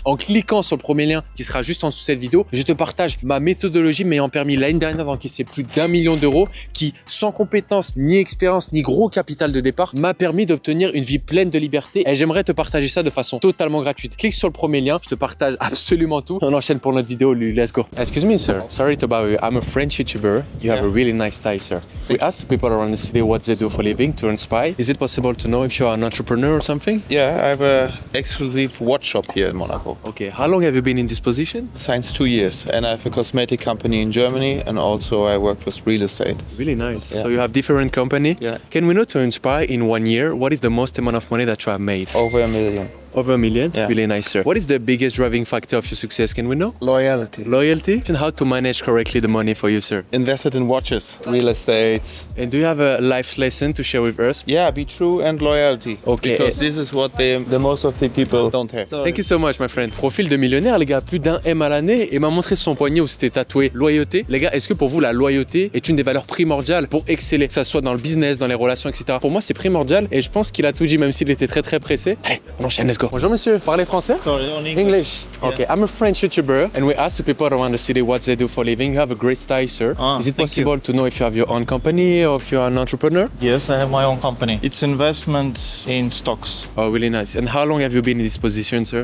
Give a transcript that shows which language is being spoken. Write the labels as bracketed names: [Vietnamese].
[French] En cliquant sur le premier lien qui sera juste en dessous de cette vidéo, je te partage ma méthodologie m'ayant permis l'année dernière d'encaisser plus d'1 million d'euros qui, sans compétences, ni expérience, ni gros capital de départ, m'a permis d'obtenir une vie pleine de liberté. Et j'aimerais te partager ça de façon totalement gratuite. Clique sur le premier lien, je te partage absolument tout. On enchaîne pour notre vidéo, [English] let's go. Excuse me, sir. Sorry to bother you. I'm a French YouTuber. You have a really nice style, sir. We asked people around the city what they do for a living to inspire. Is it possible to know if you are an entrepreneur or something? Yeah, I have an exclusive watch shop here in Monaco. Okay. How long have you been in this position? Since 2 years. And I have a cosmetic company in Germany and also I work for real estate. Really nice. Yeah. So you have different company. Yeah. Can we know to inspire in 1 year, what is the most amount of money that you have made? Over 1 million. Over 1 million? Yeah. Really nice, sir. What is the biggest driving factor of your success? Can we know? Loyalty. Loyalty? And how to manage correctly the money for you, sir? Invested in watches, real estate. And do you have a life lesson to share with us? Yeah, be true and loyalty. Okay. Because this is what the most of the people don't have. Thank you so much, my friend. [French] Profil de millionnaire, les gars, plus d'1 M à l'année et m'a montré son poignet où c'était tatoué loyauté. Les gars, est-ce que pour vous, la loyauté est une des valeurs primordiales pour exceller, que ça soit dans le business, dans les relations, etc. Pour moi, c'est primordial et je pense qu'il a tout dit, même s'il était très pressé. Allez, on enchaîne, [English] let's go. [French] Bonjour, monsieur. Parlez français? [English] Sorry, only English. Okay, I'm a French YouTuber and we ask the people around the city what they do for a living. You have a great style, sir. Is it possible to know if you have your own company or if you're an entrepreneur? Yes, I have my own company. It's investment in stocks. Oh, really nice. And how long have you been in this position, sir?